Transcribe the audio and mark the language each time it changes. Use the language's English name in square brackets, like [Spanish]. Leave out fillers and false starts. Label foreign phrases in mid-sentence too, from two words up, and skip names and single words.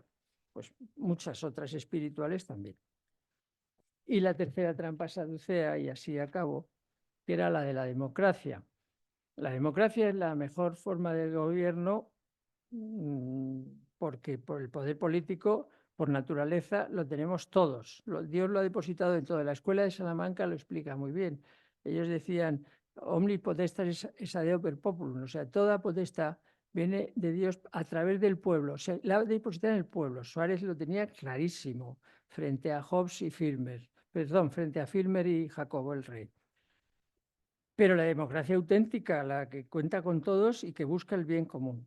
[Spanish] Pues muchas otras espirituales también. Y la tercera trampa saducea, y así acabo, que era la de la democracia. La democracia es la mejor forma de gobierno porque por el poder político, por naturaleza, lo tenemos todos. Dios lo ha depositado en todo. La escuela de Salamanca lo explica muy bien. Ellos decían, [Latin] omnis potestas es deo per populum, [Spanish] o sea, toda potestad viene de Dios a través del pueblo. O sea, la ha depositado en el pueblo. Suárez lo tenía clarísimo frente a Hobbes y Filmer. Perdón, frente a Filmer y Jacobo el Rey. Pero la democracia auténtica, la que cuenta con todos y que busca el bien común.